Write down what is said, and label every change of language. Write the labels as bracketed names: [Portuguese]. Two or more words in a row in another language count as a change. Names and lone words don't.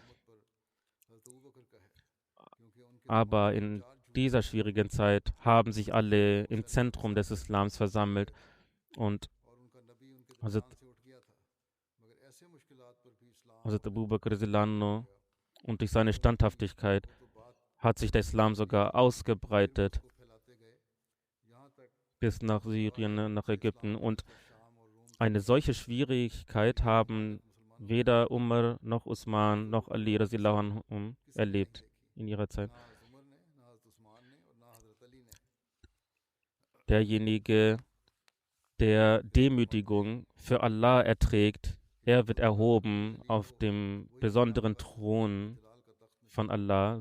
[German] Aber in dieser schwierigen Zeit haben sich alle im Zentrum des Islams versammelt und Hazrat Abu Bakr Silano und durch seine Standhaftigkeit hat sich der Islam sogar ausgebreitet bis nach Syrien, nach Ägypten. Und eine solche Schwierigkeit haben weder Umar noch Usman noch Ali [Arabic] رضي الله عنهم [German] erlebt in ihrer Zeit. Derjenige, der Demütigung für Allah erträgt, er wird erhoben auf dem besonderen Thron von Allah.